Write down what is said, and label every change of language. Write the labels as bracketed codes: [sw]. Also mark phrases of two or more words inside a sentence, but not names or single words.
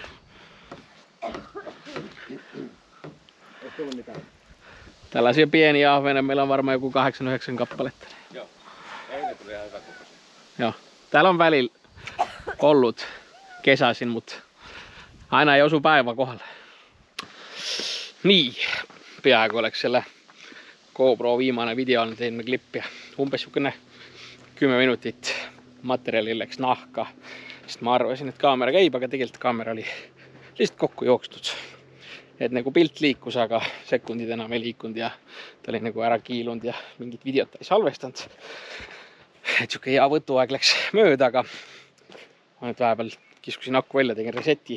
[fi] Tällaisia pieniä ahvenia meillä on varmaan joku 8-9 kappaletta. Joo. Ei ne tuli ihan hyvä kokoisia. Joo. Täällä on välillä ollut kesäisin, mutta aina ei osu päivä kohdalla. Niin, [et] peaaegu oleks selle GoPro viimane video, [fi] nyt teimme klippiä. [et] Umbes 10 minutit materjali läks nahka. [fi] Sitten mä arvasin, että [et] kaamera käib, aga tegelikult kaamera oli lihtsalt kokku jookstud. Et nagu pilt liikus, aga sekundid enam ei liikunud ja ta oli nagu ära kiilunud ja mingit videot ei salvestanud. Et siuke hea võtuaeg läks mööda, aga ma nüüd vahepeal kiskusin akku välja, tegin reseti.